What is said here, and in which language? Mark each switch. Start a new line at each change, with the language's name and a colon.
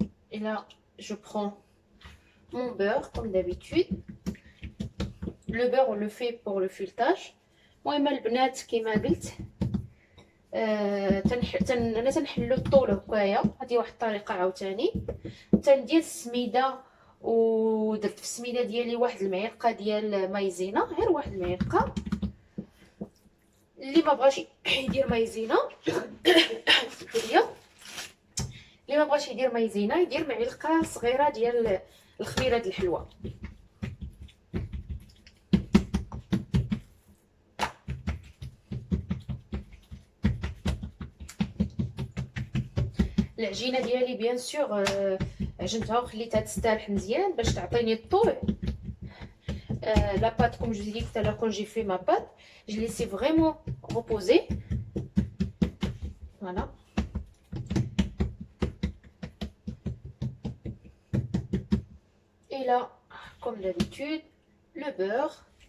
French: Et là, je prends mon beurre comme d'habitude. Le beurre, on le fait pour le feuilletage.
Arabic: المهم البنات كيما قلت انا تنحلو الطول هكايا. هذه واحد الطريقه عاوتاني تندير السميده. ودرت في السميده ديالي واحد المعلقه ديال مايزينا، غير واحد المعلقه. اللي ما بغاش يدير مايزينا اللي ما بغاش يدير مايزينا يدير معلقه صغيره ديال الخميره ديال الحلوى. العجينه ديالي بيان سور عجنتها وخليتها تستالح مزيان باش تعطيني الطول.
French: La pâte, comme je vous ai dit tout à l'heure, quand j'ai fait ma pâte, je l'ai laissé vraiment reposer. Voilà. Et là, comme d'habitude, le beurre.